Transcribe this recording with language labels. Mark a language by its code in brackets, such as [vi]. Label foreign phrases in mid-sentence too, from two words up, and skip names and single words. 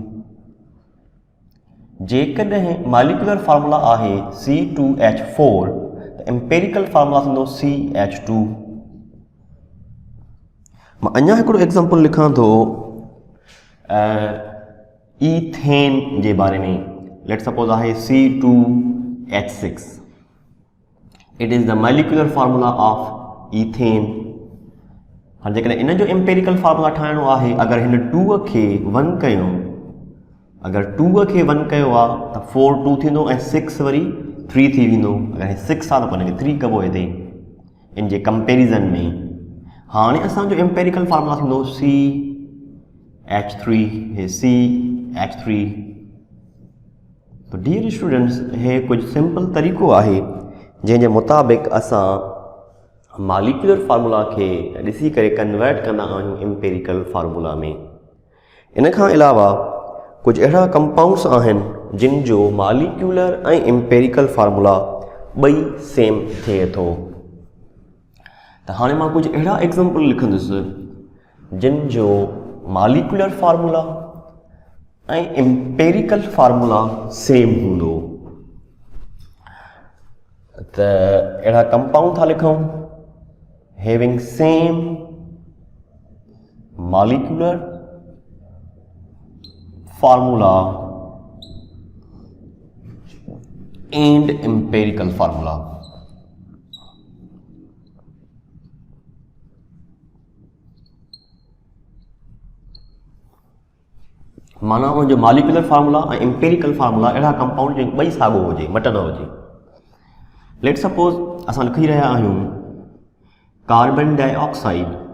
[sd] जेकॾहिं [en] molecular formula [sd] आहे C2H4 त [en] empirical formula [sd] थींदो CH2। मां अञा हिकिड़ो एग्ज़ाम्पल लिखां थो ईथेन जे बारे में। [en] let suppose [sd] आहे C2H6। [en] इट इज़ द मोलिकुलर फार्मूला ऑफ ईथेन। [sd] हाणे जेकॾहिं इन जो [en] empirical formula [sd] ठाहिणो आहे, अगरि हिन 2 खे 1 कयूं, अगरि 2 खे 1 कयो आहे त 4 2 थींदो ऐं 6 वरी 3 थी वेंदो। अगरि हे 6 आहे त पोइ हिनखे 3 कबो हिते इन जे कंपेरिज़न में। हाणे असांजो [en] empirical formula [sd] थींदो CH3। हे CH3। तो [en] dear students, [sd] हे कुछ सिंपल तरीक़ो आहे जंहिंजे मुताबिक़ असां [en] molecular formula [sd] खे ॾिसी करे कन्वर्ट कंदा आहियूं [en] empirical formula [sd] में। इन खां अलावा कुछ अहिड़ा कंपाउंड्स आहिनि जिन जो मालिकुलर ऐं [en] empirical formula [sd] ॿई सेम थिए थो। त हाणे मां कुछ अहिड़ा एग्ज़ाम्पल लिखंदुसि जिन जो [en] molecular formula [sd] ऐं [en] empirical formula same [sd] हूंदो। त अहिड़ा कंपाउंड था लिखूं [en] having same molecular formula and empirical formula. [sd] माना उनजो [en] molecular formula [sd] ऐं [en] empirical formula [sd] अहिड़ा कंपाउंड जो ॿई साॻियो हुजे, मट न हुजे। [en] let suppose [sd] असां लिखी रहिया आहियूं [en] carbon dioxide.